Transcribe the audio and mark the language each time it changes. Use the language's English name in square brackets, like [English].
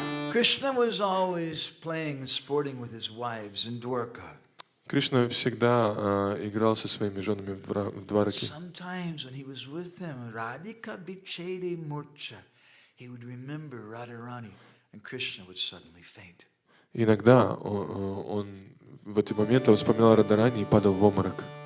[English] Krishna was always playing and sporting with his wives in Dwarka. [Russian] Кришна всегда играл со своими женами в двараке. [English] Sometimes when he was with them, [Bangla] Radhika Bichede Murcha, [English] he would remember Radharani, and Krishna would suddenly faint. [Russian] Иногда он в эти моменты он вспоминал Радарани и падал в обморок.